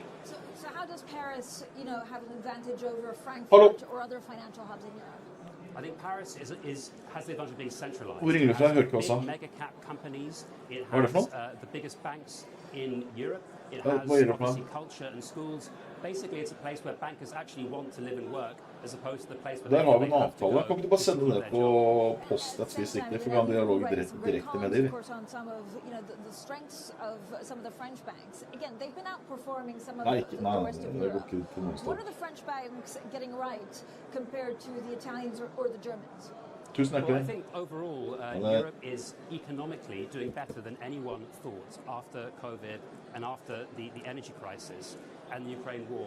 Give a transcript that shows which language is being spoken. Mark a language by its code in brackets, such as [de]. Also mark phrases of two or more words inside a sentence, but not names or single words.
[en] So how does Paris, have an advantage over Frankfurt or other financial hubs in Europe? I think Paris has the advantage of being centralized. It has big mega cap companies. It has the biggest banks in Europe. It has obviously culture and schools. Basically, it's a place where bankers actually want to live and work, as opposed to the place where [no] Der har vi [en] they [no] en [en] have to [no] avtale. [en] go. [no] Kan ikke du bare sende det på post et vis riktig, for vi har en dialog direkte med dem. [en] Of course, on some of the strengths of some of the French banks. Again, they've been outperforming some of the rest of Europe. What are the French banks getting right compared to the Italians or the Germans? Well, I think overall, Europe is economically doing better than anyone thought after COVID and after the energy crisis and the Ukraine war.